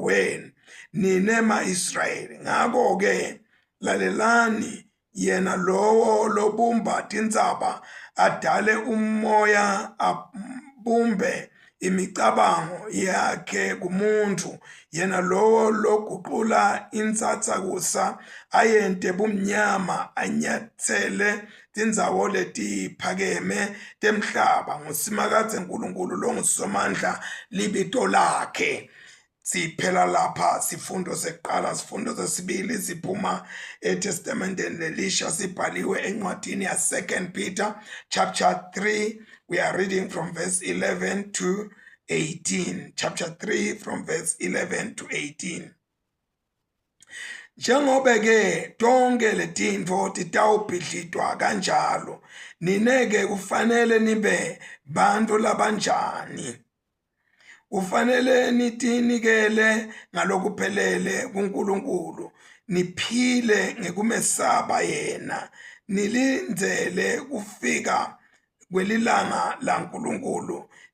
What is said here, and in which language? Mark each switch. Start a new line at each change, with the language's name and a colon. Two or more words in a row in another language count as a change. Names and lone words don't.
Swati: wenu nine ma-Israyeli ngako-ke lalelani yena lowo lobumba tintsaba adale umoya abumbe imicabango yakhe kumuntu yena lowo loguqula insatsakusa ayente bumnyama anyathele tindzawo letiphakeme temhlaba ngusimakathe Nkulunkulu longusomandla libito lakhe. Siphela lapha sifundo sekuqala sifundo sesibili siphuma eTestamenteni lelisha sibhaliwe encwadini ya 2 Peter chapter 3.
English: We are reading from verse 11 to 18. Chapter 3 from verse 11 to 18.
Swati: Njengobe-ke tonke letintfo titawubhidlitwa kanjalo nineke kufanele nibe bantu labanjani kufanele nitinikele ngalokuphelele kuNkulunkulu niphile ngekumesaba yena nilindzele kufika kwelilanga laNkulunkulu